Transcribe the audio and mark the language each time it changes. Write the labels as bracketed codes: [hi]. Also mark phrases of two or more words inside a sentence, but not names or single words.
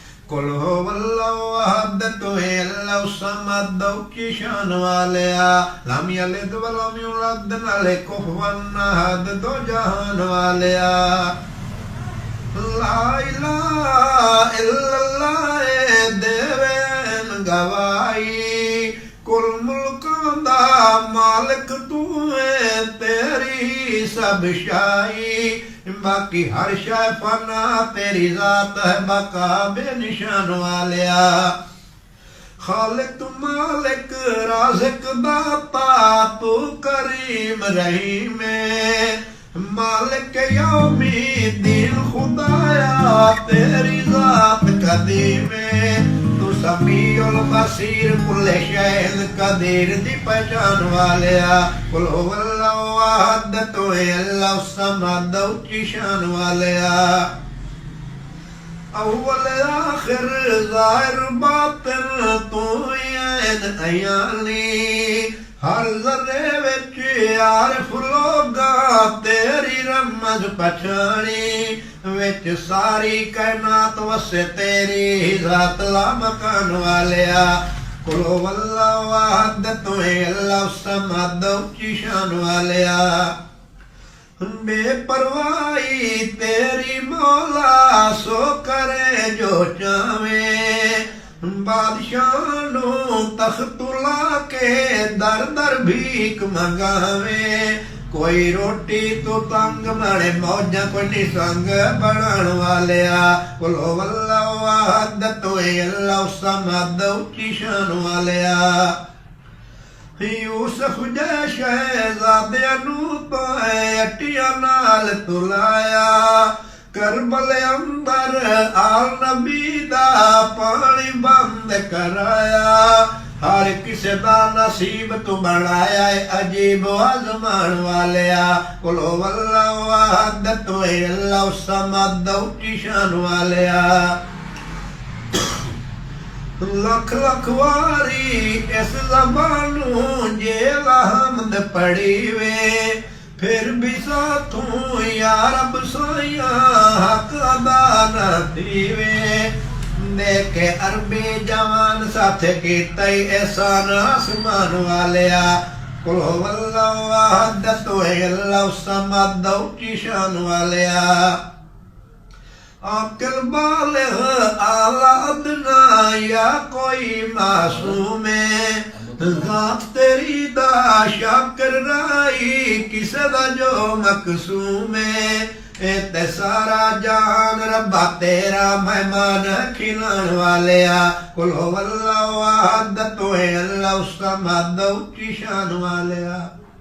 [ar] قل هو الله أحد [pa] ਤੂ ਹੈ ਅੱਲਾਹ ਸਮਦ ਕੀ ਸ਼ਾਨ ਵਾਲਿਆ [ar] لم يلد ولم يولد [pa] ਨਾਲੇ [ar] كفوا أحد [pa] ਦੋ ਜਹਾਨ ਵਾਲਿਆ [ar] لا إله إلا الله [pa] ਦੇਵੇਨ ਗਵਾਈ ਕੁਲ ਮੁਲਕਾਂ ਦਾ ਮਾਲਿਕ ਤੂ ਹੈ ਤੇਰੀ ਸਬ ਸ਼ਾਹੀ ਬਾਕੀ ਹਰ ਸ਼ੈ ਫ਼ਨਾ ਤੇਰੀ ਜ਼ਾਤ ਹੈ ਬਕਾ ਬੇਨਿਸ਼ਾਨ ਵਾਲਿਆ ਖ਼ਾਲਿਕ ਮਾਲਿਕ ਰਾਜ਼ਿਕ ਦਾਤਾ ਤੂ ਕਰੀਮ ਰਹੀਮ [ar] مالك يوم الدين [pa] ਖ਼ੁਦਾਇਆ ਤੇਰੀ ਜ਼ਾਤ ਕਦੀਮ ਤੂ [ar] السميع البصير كل شيء قدير [pa] ਦੀ ਪਹਿਚਾਣ ਵਾਲਿਆ [ar] قل هو الله أحد [pa] ਤੂ ਹੈ ਅੱਲਾਹ ਸਮਦ ਕੀ ਸ਼ਾਨ ਵਾਲਿਆ ਅੱਵਲ ਆਖ਼ਿਰ ਜ਼ਾਹਿਰ ਬਾਤਿਨ ਤੂ ਐਨ ਅਯਾਨੀ ਹਰ ਜ਼ੱਰੇ ਵਿਚ ਆਰਿਫ਼ ਲੋਕਾਂ ਤੇਰੀ ਰਮਜ਼ ਪਛਾਣੀ ਵਿਚ ਸਾਰੀ ਕਾਇਨਾਤ ਵਸੇ ਤੇਰੀ ਜ਼ਾਤ ਲਾ ਮਕਾਨ ਵਾਲਿਆ [ar] قل هو الله أحد [pa] ਤੂ ਹੈ ਅੱਲਾਹ ਸਮਦ ਕੀ ਸ਼ਾਨ ਵਾਲਿਆ ਬੇਪਰਵਾਹੀ ਤੇਰੀ ਮੌਲਾ ਸੋ ਕਰੇ ਜੋ ਚਾਹਵੇ ਬਾਦਸ਼ਾਹ ਨੂੰ ਤਖ਼ਤੋਂ ਲਾਹ ਕੇ ਦਰ ਦਰ ਭੀਖ ਮੰਗਾਵੇ ਕੋਈ ਰੋਟੀ ਤੋਂ ਤੰਗ ਬਣੇ ਮੌਜਾਂ ਕੋਈ ਨਿਸੰਗ ਬਣਾਨ ਵਾਲਿਆ [ar] قل هو الله أحد [pa] ਤੂ ਹੈ ਅੱਲਾਹ ਸਮਦ ਕੀ ਸ਼ਾਨ ਵਾਲਿਆ ਯੂਸੁਫ਼ ਜਹੇ ਸ਼ਹਿਜ਼ਾਦੇ ਨੂੰ ਤੂੰ ਅੱਟੀਆਂ ਨਾਲ ਤੁਲਾਇਆ ਕਰਬਲ ਅੰਦਰ ਆਲ ਨਬੀ ਦਾ ਪਾਣੀ ਬੰਦ ਕਰਾਇਆ ਹਰ ਕਿਸੇ ਦਾ ਨਸੀਬ ਤੂ ਬਣਾਇਆ ਅਜੀਬ ਆਜ਼ਮਾਨ ਵਾਲਿਆ [ar] قل هو الله أحد [pa] ਤੂ ਹੈ ਅੱਲਾਹ ਸਮਦ ਕੀ ਸ਼ਾਨ ਵਾਲਿਆ ਲੱਖ ਲੱਖ ਵਾਰੀ ਇਸ ਜ਼ਬਾਨੋਂ ਜੇ ਹਮਦ ਪੜ੍ਹੀ ਵੇ ਫਿਰ ਭੀ ਸਾਥੋਂ ਯਾ ਰੱਬ ਸੋਇਆ ਹੱਕ ਅਦਾ ਨਾ ਥੀਵੇ ਦੇਖੇ ਅਰਬੀ ਜਵਾਨ ਸਾਥ ਕੀਤਾ ਅਹਿਸਾਨ ਆਸਮਾਨ ਵਾਲਿਆ [ar] قل هو الله أحد [pa] ਤੂ ਹੈ ਅੱਲਾਹ ਸਮਦ ਕੀ ਸ਼ਾਨ ਵਾਲਿਆ ਆਕਿਲ ਬਾਲਿਗ਼ ਆਲਾ ਅਦਨਾ ਯਾ ਕੋਈ ਮਾਸੂਮ ਜ਼ਾਤ ਤੇਰੀ ਦਾ ਸ਼ਾਕਿਰ ਰਾਈ ਕਿਸੇ ਦਾ ਜੋ ਮਕਸੂਮ ਤੇ ਸਾਰਾ ਜਾਣ ਰੱਬਾ ਤੇਰਾ ਮਹਿਮਾਨ ਖਿਲਾਨ ਵਾਲਿਆ [ar] قل هو الله أحد [pa] ਤੂ ਹੈ ਅੱਲਾਹ ਸਮਦ ਕੀ ਸ਼ਾਨ ਵਾਲਿਆ।